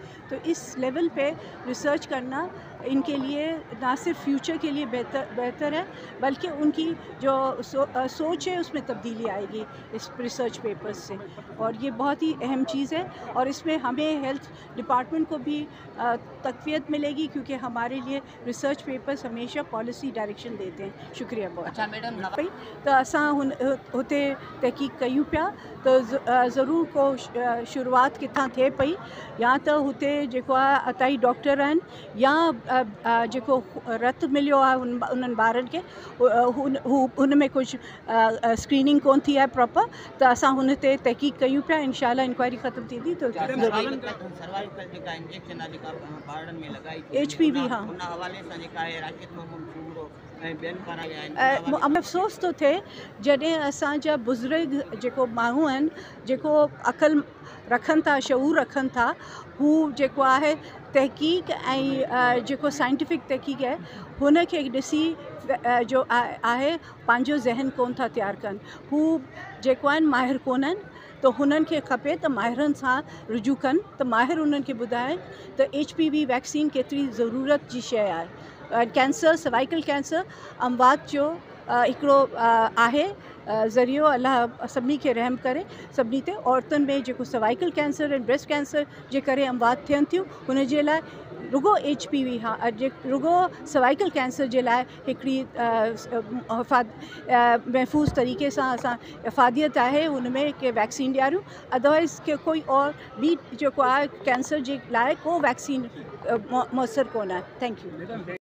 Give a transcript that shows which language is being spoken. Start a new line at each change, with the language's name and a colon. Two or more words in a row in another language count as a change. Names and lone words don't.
Urdu: تو اس لیول پہ ریسرچ کرنا ان کے لیے نہ صرف فیوچر کے لیے بہتر ہے بلکہ ان کی جو سوچ ہے اس میں تبدیلی آئے گی اس
English: research papers
Urdu: سے، اور یہ بہت ہی اہم چیز ہے. اور اس میں ہمیں
English: health department
Urdu: کو بھی تقویت ملے گی کیونکہ ہمارے لیے
English: research papers
Urdu: ہمیشہ
English: policy direction
Urdu: دیتے ہیں. شکریہ بہت. اچھا میڈم,
Sindhi: तो असां हुते तहक़ीक़ कयूं पिया तो ज़रूर को शुरुआत किथां थिए पई, या त हुते जेको आहे अताई डॉक्टर आहिनि या जेको रत मिलियो आहे उन्हनि ॿारनि खे हुन में कुझु स्क्रीनिंग कोन थी आहे प्रॉपर, त असां हुन ते तहक़ीक़ कयूं पिया। इंशाल्लाह इंक्वायरी ख़त्म थींदी तो HPV हाँ अफ़सोस तो थिए जॾहिं असांजा बुज़ुर्ग जेको माण्हू आहिनि जेको अक़ल रखनि था, शऊर रखनि था, हू जेको आहे तहक़ीक़ ऐं जेको साइंटिफिक तहक़ीक़ आहे हुन खे ॾिसी जो आहे पंहिंजो ज़हन कोन था तैयारु कनि, हू जेको आहिनि माहिर कोन आहिनि, तो हुननि खे खपे त माहिरनि सां रुजू कनि त माहिर उन्हनि खे ॿुधाइनि त HPV वैक्सीन केतिरी ज़रूरत जी शइ आहे। कैंसर,
English: cervical cancer
Sindhi: अमवात जो हिकिड़ो आहे ज़रियो, अल्लाह सभिनी खे रहम करे सभिनी ते। औरतुनि में जेको
English: cervical cancer
Sindhi: ऐं
English: breast cancer
Sindhi: जे करे अमवात थियनि थियूं हुन जे लाइ रुगो HPV हाँ रुगो
English: cervical cancer
Sindhi: जे लाइ हिकिड़ी महफ़ूज़ तरीक़े सां असां इफ़ादियत आहे हुन में के वैक्सीन ॾियारियूं, अदरवाइज़ के कोई और ॿी जेको आहे कैंसर जे लाइ को वैक्सीन मुयसरु कोन आहे।
English: thank you.